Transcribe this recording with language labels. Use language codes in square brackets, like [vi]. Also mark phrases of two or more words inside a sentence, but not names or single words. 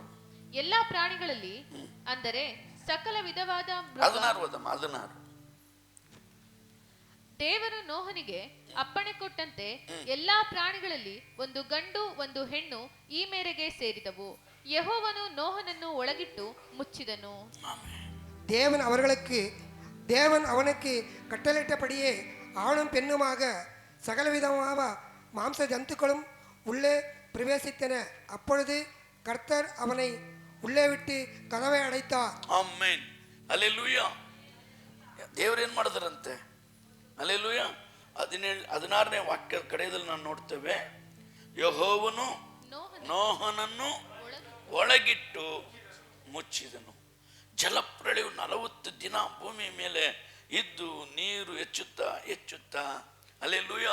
[kn] ಎಲ್ಲಾ ಪ್ರಾಣಿಗಳಲ್ಲಿ, ಅಂದರೆ ಸಕಲ ವಿಧವಾದ 16 ದೇವರು ನೋಹನಿಗೆ ಅಪ್ಪಣೆ ಕೊಟ್ಟಂತೆ ಎಲ್ಲಾ ಪ್ರಾಣಿಗಳಲ್ಲಿ ಒಂದು ಗಂಡು ಒಂದು ಹೆಣ್ಣು ಈ ಮೇರೆಗೆ ಸೇರಿದವು. ಯೆಹೋವನು ನೋಹನನ್ನು ಒಳಗಿಟ್ಟು ಮುಚ್ಚಿದನು. [ta] தேவன் அவனுக்கு கட்டளையிட்டபடியே ஆணும் பெண்ணுமாக சகலவிதமான மாம்ச ஜந்துக்களும் உள்ளே பிரவேசித்தன. அப்பொழுது கர்த்தர் அவனை உள்ளே விட்டு கதவை அடைத்தார். [kn] ಆಮೆನ್. ಹಲ್ಲೆಲೂಯಾ. ದೇವರು ಏನು ಮಾಡಿದರಂತೆ? ಹಲ್ಲೆಲೂಯಾ. 16ನೇ ವಾಕ್ಯದ ಕಡೆಯಲ್ಲಿ ನಾವು ನೋಡ್ತೇವೆ, ಯೆಹೋವನು ನೋಹನನ್ನು ಒಳಗಿಟ್ಟು ಮುಚ್ಚಿದನು. ಜಲಪ್ರಳಯವು 40 ದಿನ ಭೂಮಿ ಮೇಲೆ ಇದ್ದು ನೀರು ಹೆಚ್ಚುತ್ತಾ ಹಲ್ಲೆಲೂಯಾ.